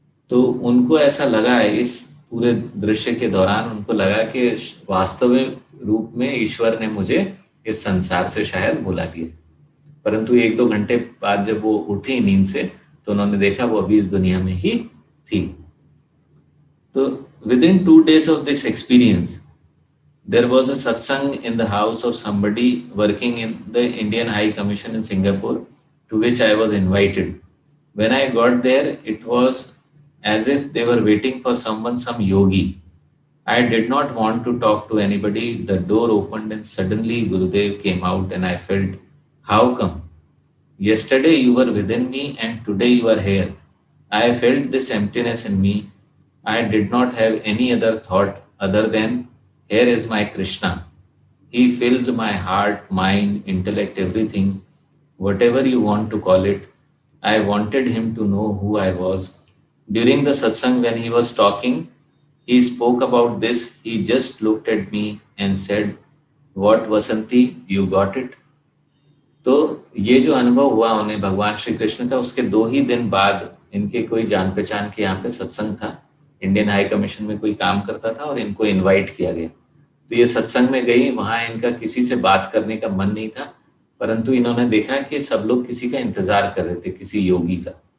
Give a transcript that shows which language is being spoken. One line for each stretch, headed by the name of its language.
Hindi: तो उनको ऐसा लगा, इस पूरे दृश्य के दौरान उनको लगा कि वास्तविक रूप में ईश्वर ने मुझे इस संसार से शायद बुला दिया। परंतु 1-2 घंटे बाद जब वो उठी नींद से तो उन्होंने देखा वो अभी इस दुनिया में ही थी।
English: तो within 2 days of this experience, there was a satsang in the house of somebody working in the Indian High Commission in Singapore, to which I was invited. When I got there, it was as if they were waiting for someone, some yogi. I did not want to talk to anybody. The door opened and suddenly Gurudev came out, and I felt, how come? Yesterday you were within me and today you are here. I felt this emptiness in me. I did not have any other thought other than, here is my Krishna. He filled my heart, mind, intellect, everything, whatever you want to call it. I wanted him to know who I was. During the satsang, when he was talking, he spoke about this. He just looked at me and said, what Vasanti, you got it?
Hindi: तो ये जो अनुभव हुआ उन्हें भगवान श्री कृष्ण का, उसके 2 ही दिन बाद इनके कोई जान पहचान के यहाँ पे सत्संग था। इंडियन हाई कमीशन में कोई काम करता था और इनको इनवाइट किया गया। तो ये सत्संग में गई, वहाँ इनका किसी से बात करने का मन नहीं था, परंतु इन्होंने देखा कि सब लोग किसी का इंतजार कर रहे थे, किसी योगी का।